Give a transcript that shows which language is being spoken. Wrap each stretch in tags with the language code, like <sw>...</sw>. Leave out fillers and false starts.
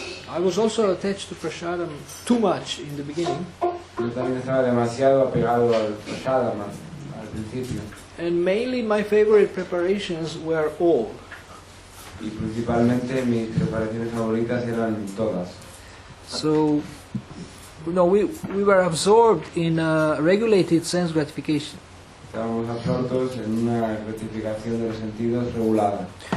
<en>I was also attached to prasadam too much in the beginning.</en> <es>Yo también estaba demasiado apegado al prasadam al principio.</es> <en>And mainly my favorite preparations were all.</en> <es>Y principalmente mis preparaciones favoritas eran todas.</es> <en>So, we were absorbed in regulated sense gratification.</en> <es>Estábamos absortos en una gratificación de los sentidos regulada.</es>